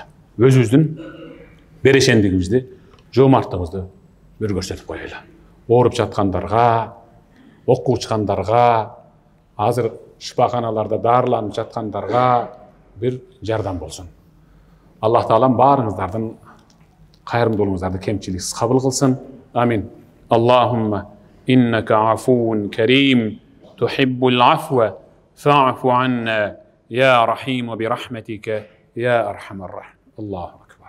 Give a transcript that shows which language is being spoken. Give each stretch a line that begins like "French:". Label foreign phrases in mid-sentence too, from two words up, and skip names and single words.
Kyrgyz: Өзүбүздүн берешендигибизди, жоомарттыгыбызды бир көрсөтүп коелу. Ооруп жаткандарга, окко учкандарга, азыр шифаканаларда дарыланып жаткандарга бир жардам болсун. Аллах Таалам баарыңыздардын кайрымдуулугуңуздарды кемчиликсиз кабыл кылсын. Амин.
Arabic: اللهم إنك عفو كريم تحب العفو فاعف عنا يا رحيم برحمتك يا أرحم الراحمين. Аллаху